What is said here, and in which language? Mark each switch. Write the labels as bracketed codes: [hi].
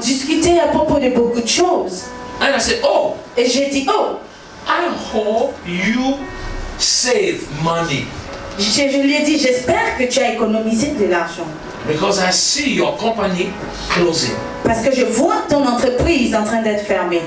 [fr] discutait à propos de beaucoup de choses. [en] And I said, oh, [fr] Et j'ai dit, oh, [en] I hope you save money. [fr] je lui ai dit, j'espère que tu as économisé de l'argent. [en] Because I see your company closing. [fr] Parce que je vois ton entreprise en train d'être fermée.